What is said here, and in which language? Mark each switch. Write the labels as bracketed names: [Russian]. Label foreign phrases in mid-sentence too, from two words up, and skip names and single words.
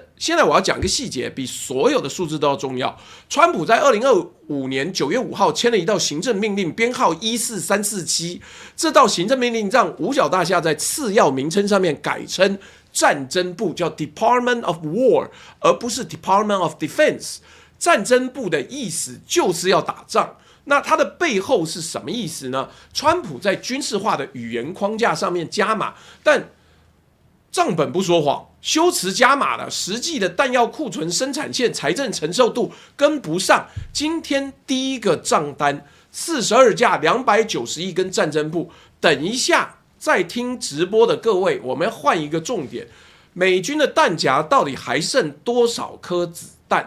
[Chinese] 現在我要講一個細節，比所有的數字都要重要。川普在2025年9月5號簽了一道行政命令，編號14347。這道行政命令讓五角大廈在次要名稱上面改稱戰爭部，叫 Department of War，而不是 Department of Defense。戰爭部的意思就是要打仗。那它的背後是什麼意思呢？川普在軍事化的語言框架上面加碼，但賬本不說謊，修辭加碼了，實際的彈藥庫存、生產線、財政承受度跟不上。今天第一個賬單42架290億跟戰爭部，等一下在聽直播的各位，我們要換一個重點，美軍的彈夾到底還剩多少顆子彈？